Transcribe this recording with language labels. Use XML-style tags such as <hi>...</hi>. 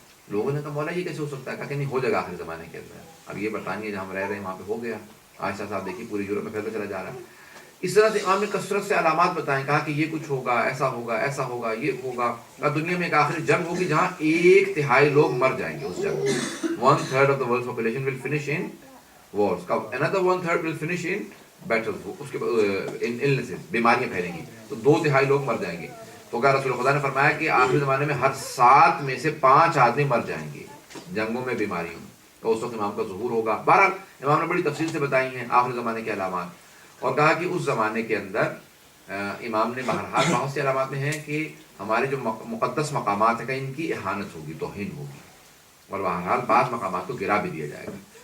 <ur>لوگوں نے کہا مولا یہ کیسے ہو سکتا ہے؟ کہا کہ نہیں, ہو جائے گا آخری زمانے کے اندر. اب یہ برطانیہ جہاں ہم رہ رہے ہیں وہاں پہ ہو گیا, آہستہ آہستہ دیکھیے پوری یورپ میں پھیلتا چلا جا رہا ہے. اس طرح سے امام نے کثرت سے علامات بتائیں. کہا کہ یہ کچھ ہوگا, ایسا ہوگا, ایسا ہوگا, یہ ہوگا. دنیا میں ایک آخری جنگ ہوگی جہاں 1/3 لوگ مر جائیں گے. اس جنگ میں</ur> <en>1/3 of the world's population will finish in wars. Another 1/3 will finish in battles.</en> <ur>اس کے</ur> <en>in illnesses,</en> <ur>بیماریاں پھیلیں گی, تو 2/3 لوگ مر جائیں گے. تو کہا رسول خدا نے فرمایا کہ آخری زمانے میں ہر 7 میں سے 5 آدمی مر جائیں گے جنگوں میں, بیماریوں میں. تو اس وقت امام کا ظہور ہوگا. بہرحال امام نے بڑی تفصیل سے بتائی ہیں آخری زمانے کے علامات, اور کہا کہ اس زمانے کے اندر امام نے بہرحال بہت سے علامات میں ہیں کہ ہمارے جو مقدس مقامات ہیں کہ ان کی اہانت ہوگی, توہین ہوگی, اور بہرحال بعض مقامات کو گرا بھی دیا جائے گا.</ur>